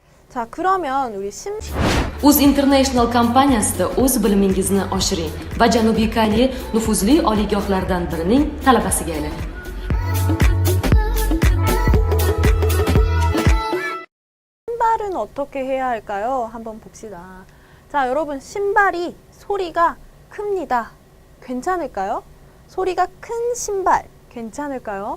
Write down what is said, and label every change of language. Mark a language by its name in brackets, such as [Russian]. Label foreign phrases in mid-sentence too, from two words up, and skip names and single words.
[Korean] 자, 그러면 우리 [Uzbek] Uz International kompaniyasida o'z bilimingizni oshiring va Janubiy Koreya nufuzli oliygohlardan birining talabasiga aylaning. [Korean] 신발은 어떻게 해야 할까요? 한번 봅시다. 자, 여러분 신발이 소리가 큽니다. 괜찮을까요? 소리가 큰 신발 괜찮을까요?